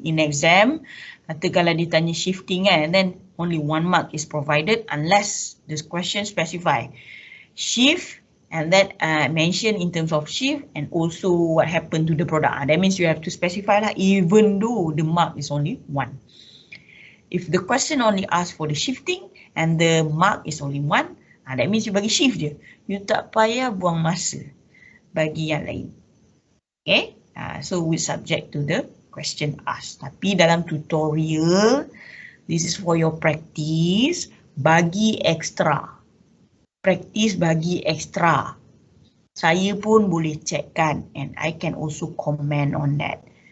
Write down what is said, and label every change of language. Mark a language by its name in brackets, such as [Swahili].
[English] In exam, [Malay] kalau dia tanya [English] shifting kan, and then only 1 mark is provided unless the question specify shift and then mention in terms of shift and also what happened to the product. That means you have to specify lah, even though the mark is only 1. If the question only asks for the shifting and the mark is only 1, that means you [Malay] bagi [English] shift je. You [Malay] tak payah buang masa bagi yang lain. [English] Okay, so we subject to the question asked. [Malay] Tapi dalam [English] tutorial, this is for your practice, [Malay] bagi [English] extra. Practice [Malay] bagi [English] extra. [Malay] Saya pun boleh check kan, [English] and I can also comment on that.